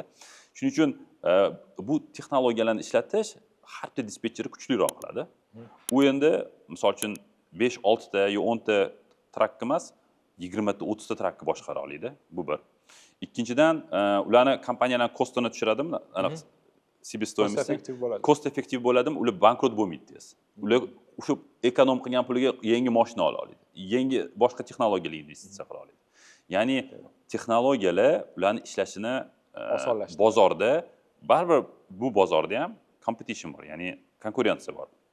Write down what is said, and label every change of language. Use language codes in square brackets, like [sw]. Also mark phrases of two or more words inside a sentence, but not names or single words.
[uz] Shuning uchun bu texnologiyalarni ishlatish har bitta dispetcherni kuchliroq qiladi. U endi misol uchun 5-6 ta yo 10 ta trakka emas, 20 ta 30 ta trakka boshqara oladi. Bu bir. Ikkinchidan, ularni kompaniyalar kostini tushiradimi? Aniq себестоимость [en] cost effective [uz] bo'ladimi? Ular bankrot bo'lmaydi tez. Ular o'sha ekonom qilgan puliga yangi mashina ola oladi. Yangi boshqa texnologiyalarga investitsiya qila oladi. Ya'ni texnologiyalar ularni ishlashini osonlashtiradi. Bozorda, baribir bu bozorda ham competition bor, ya'ni konkurensiya bor.